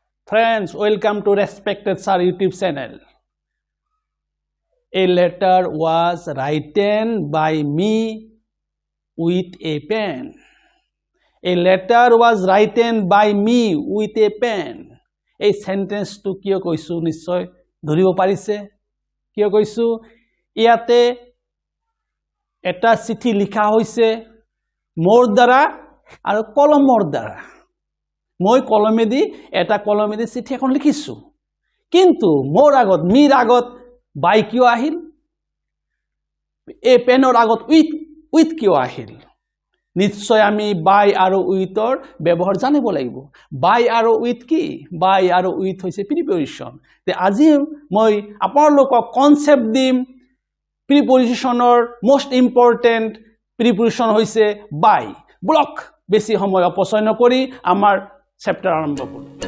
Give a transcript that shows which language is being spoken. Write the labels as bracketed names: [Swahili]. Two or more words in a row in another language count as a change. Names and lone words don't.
[English] Friends, welcome to Respected Sir YouTube channel. A letter was written by me with a pen. A letter was written by me with a pen. A sentence [Assamese] to কিয় কৈছো নিশ্চয় ধৰিব পাৰিছে. কিয় কৈছো ইয়াত এটা চিঠি লিখা হৈছে মোৰ দ্বাৰা আৰু কলমৰ দ্বাৰা. মই কলমেদি এটা কলমেদি চিঠি এখন লিখিছো কিন্তু মোৰ আগত মিৰ আগত বাই কিয় আহিল এ পেনৰ আগত উইথ কিয় আহিল নিশ্চয় আমি বাই আৰু উইথৰ ব্যৱহাৰ জানিব লাগিব বাই আৰু উইথ কি বাই আৰু উইথ হৈছে প্ৰিপজিশন তে আজি মই আপোনালোকক কনসেপ্ট দিম প্ৰিপজিশনৰ [English] most important preposition [Assamese] হৈছে [English] by block [Assamese] বেছি সময় অপচয় নকৰি আমাৰ chapter আৰম্ভ কৰো